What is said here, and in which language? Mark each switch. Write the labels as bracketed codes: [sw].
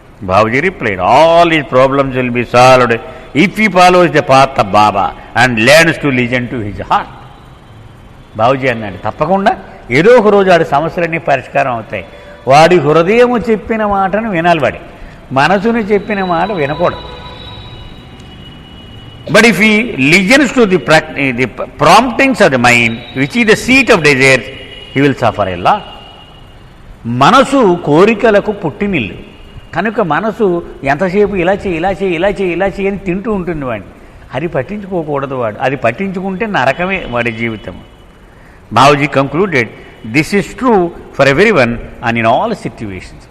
[en] Babuji replied, all his problems will be solved if he follows the path of Baba and learns to listen to his heart. Babuji [te] అన్నాడు, తప్పకుండా ఏదో ఒక రోజు వాడి సమస్యలన్నీ పరిష్కారం అవుతాయి. వాడి హృదయము చెప్పిన మాటను వినాలి, వాడి మనసుని చెప్పిన మాట వినకూడదు. [en] But if he listens to the promptings of the mind, which is the seat of desires, he will suffer a lot. [te] మనసు కోరికలకు పుట్టినిల్లు కనుక మనసు ఎంతసేపు ఇలా చేయి ఇలా చేయి ఇలా చేయి ఇలా చేయి అని తింటూ ఉంటుంది వాడిని. అది పట్టించుకోకూడదు. వాడు అది పట్టించుకుంటే నరకమే వాడి జీవితం. [en] Babuji concluded this is true for every one and in all situations.